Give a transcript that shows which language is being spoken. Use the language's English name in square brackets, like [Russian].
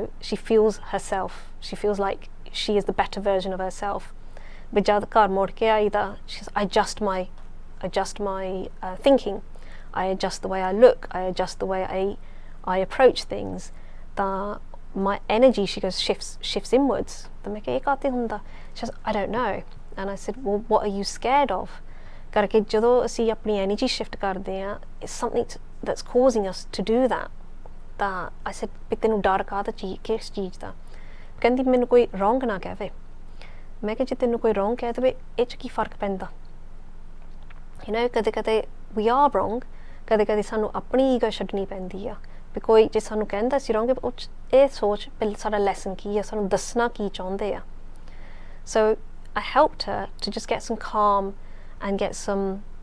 [English] she feels herself she feels like she is the better version of herself [Punjabi] ਵੀ ਜਦ ਘਰ ਮੁੜ ਕੇ ਆਈ ਤਾਂ [English] I adjust my thinking I adjust the way I look, I adjust the way I approach things. My energy, she goes, shifts inwards. She says, I don't know. And I said, well, what are you scared of? Because [Punjabi] ਜਦੋਂ ਅਸੀਂ ਆਪਣੀ energy shift ਕਰਦੇ ਹਾਂ, [English] it's something that's causing us to do that. I said, [Punjabi] ਵੀ ਤੈਨੂੰ ਡਰ ਕਾਹਦਾ ਕਿਸ ਚੀਜ਼ ਦਾ? ਕਹਿੰਦੀ ਮੈਨੂੰ ਕੋਈ [English] wrong [Punjabi] ਨਾ ਕਹਵੇ. ਮੈਂ ਕਿਹਾ ਜੇ ਤੈਨੂੰ ਕੋਈ [English] wrong [Punjabi] ਕਹਿ ਦੇਵੇ, ਇਹ 'ਚ ਕੀ ਫਰਕ ਪੈਂਦਾ? ਕਦੇ [English] we are wrong. [Punjabi] ਕਦੇ ਕਦੇ ਸਾਨੂੰ ਆਪਣੀ ਈਗੋ ਛੱਡਣੀ ਪੈਂਦੀ ਆ ਵੀ ਕੋਈ ਜੇ ਸਾਨੂੰ ਕਹਿੰਦਾ ਸੀ wrong ਉਹ ਇਹ ਸੋਚ ਪਹਿਲਾਂ ਸਾਡਾ ਲੈਸਨ ਕੀ ਆ ਸਾਨੂੰ ਦੱਸਣਾ ਕੀ ਚਾਹੁੰਦੇ ਆ [English] so I helped her to just get some [Punjabi] calm and get some